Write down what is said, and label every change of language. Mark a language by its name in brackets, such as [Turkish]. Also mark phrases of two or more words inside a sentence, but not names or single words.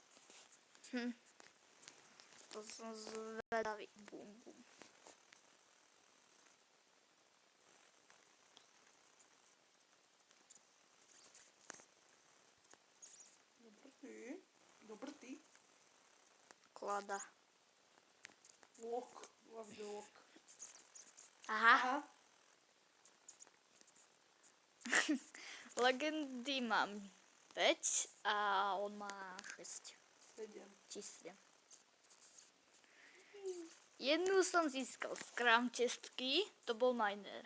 [Slovak] To som zvedavý. Bum, bum. Dobrý. Klada. [English] Walk. Love the walk. [Slovak] Aha. Legendy mám 5 a on má 6. 7. Jednu som získal z Crown Chestky, to bol miner.